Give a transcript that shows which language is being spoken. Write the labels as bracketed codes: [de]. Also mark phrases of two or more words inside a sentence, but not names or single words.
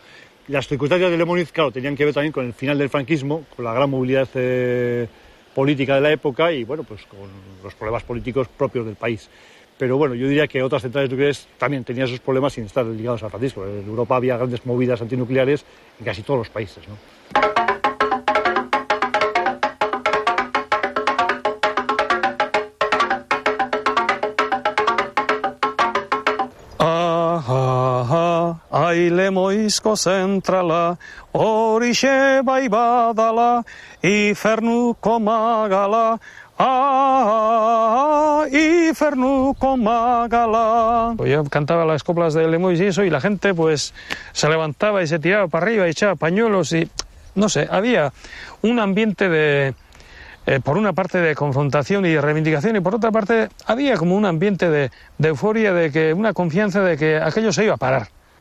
[es] Las circunstancias del Lemoniz, claro, tenían que ver también con el final del franquismo, con la gran movilidad política de la época y, bueno, pues con los problemas políticos propios del país. Pero bueno, yo diría que otras centrales nucleares también tenían sus problemas sin estar ligados a Francisco. En Europa había grandes movidas antinucleares en casi todos los países, ¿no? [eu] Ai Lemoizko zentrala, horixe bai badala, ifernuko magala, ifernuko magala. [es] Yo cantaba las coplas de Lemoiz y eso, y la gente pues se levantaba y se tiraba para arriba y echaba pañuelos y, no sé, había un ambiente de... por una parte de confrontación y de reivindicación y por otra parte había como un ambiente de euforia, de que una confianza de que aquello se iba a parar.